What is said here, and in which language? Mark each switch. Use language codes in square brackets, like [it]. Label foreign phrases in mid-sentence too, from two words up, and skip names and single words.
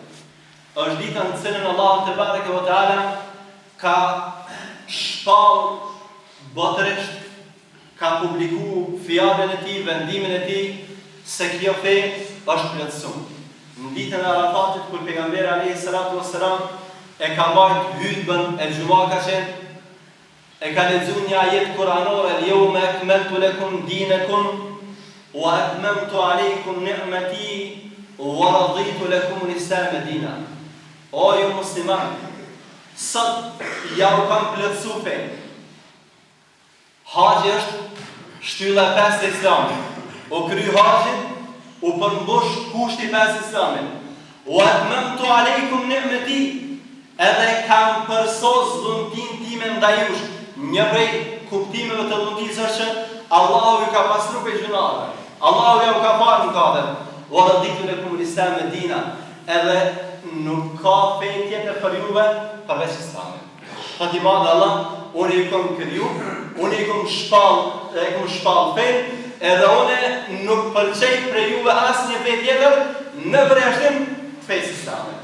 [sq] Është dita në cilën Allahu [ar] تبارك وتعالى [sq] ka shpall botërisht, ka publiku fjalën e tij, vendimin e tij se kjo fe është plotësuar. Në ditën e Arafatit kur pejgamberi [ar] عليه الصلاة والسلام [sq] e ka marrë hutbën e xhumakashe, e ka lexuar një ajet kuranore, [ar] "اليوم أكملت لكم دينكم وأتممت عليكم نعمتي ورضيت لكم الإسلام دينا." [sq] O ju musliman, sot ja u kam plotësuar fen. Haxhi është shtylla e pesë e Islamit. O kry haxhin, u përmbush kushti I pesë Islamit. [ar] وأتممت عليكم نعمتي, [sq] edhe kam përsos dhuntin time ndaj jush. Një prej kuptimeve të dhuntisë është që Allahu ju ka pastru për gjunave. Allahu ja u ka falë mëkatet. [ar] ورضيت لكم الإسلام دينا. [sq] Edhe nuk ka fe tjetër për juve përveç Islamit. Thati madhe Allah, unë ju kom kriju, unë ju kom shpall fen, edhe unë nuk pëlqej për juve asnjë fe tjetër në përjashtim të fesë Islamit.